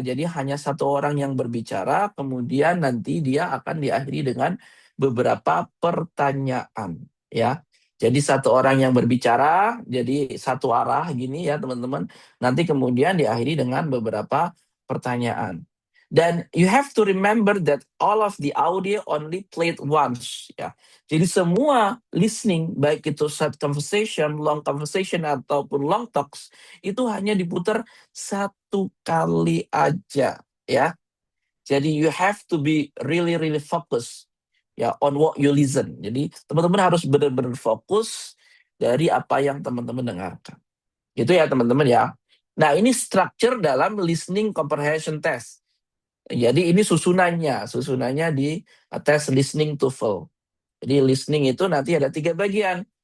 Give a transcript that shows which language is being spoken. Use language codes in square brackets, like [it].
[id] Jadi hanya satu orang yang berbicara, kemudian nanti dia akan diakhiri dengan beberapa pertanyaan ya. Jadi satu orang yang berbicara, jadi satu arah gini ya teman-teman. Nanti kemudian diakhiri dengan beberapa pertanyaan. [en] Dan you have to remember that all of the audio only played once ya. [id] Jadi semua listening baik itu short conversation, long conversation ataupun long talks itu hanya diputar satu kali aja ya. [en] Jadi you have to be really really focus ya on what you listen. [id] Jadi teman-teman harus benar-benar fokus dari apa yang teman-teman dengarkan. Gitu ya teman-teman ya. Nah, ini structure dalam listening comprehension test. Jadi ini susunannya di tes listening TOEFL. Jadi listening itu nanti ada 3 bagian.